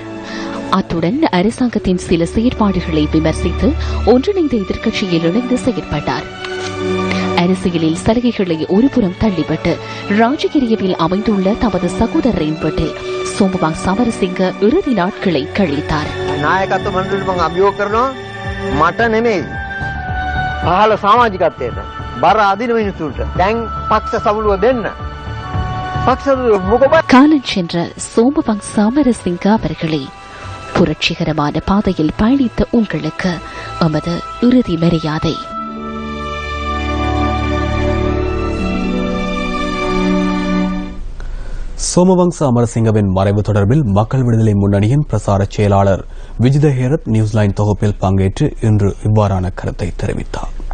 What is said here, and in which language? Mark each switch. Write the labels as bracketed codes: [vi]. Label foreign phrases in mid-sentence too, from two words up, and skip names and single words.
[ta] அத்துடன் அரசாங்கத்தின் சில செயற்பாடுகளை விமர்சித்து ஒன்றிணைந்த எதிர்க்கட்சியில் இணைந்து செயற்பட்டார். அரசியலில் சலுகைகளை ஒருபுறம் தள்ளிவிட்டு ராஜகிரியவில் அமைந்துள்ள தமது சகோதரரின் வீட்டில் சோமவங்ச அமரசிங்க இறுதி நாட்களை கழித்தார். நாயகத்துவ மன்றத்தில் அபியோக [si] කරනවා මට නෙමෙයි පහළ සමාජිකත්වයට බර අදින මිනිස්සුන්ට දැන් පක්ෂ සමුළුව දෙන්න පක්ෂ [ta] காலம் சென்ற சோமவங்ச அமரசிங்க அவர்களே, புரட்சிகரமான பாதையில் பயணித்த உங்களுக்கு எமது இறுதி மரியாதை. சோமவங்ச அமரசிங்கவின் மறைவு தொடர்பில் மக்கள் விடுதலை முன்னணியின் பிரசார செயலாளர் விஜித ஹேரத் நியூஸ்லைன் தொகுப்பில் பங்கேற்று இன்று இவ்வாறான கருத்தை தெரிவித்தார்.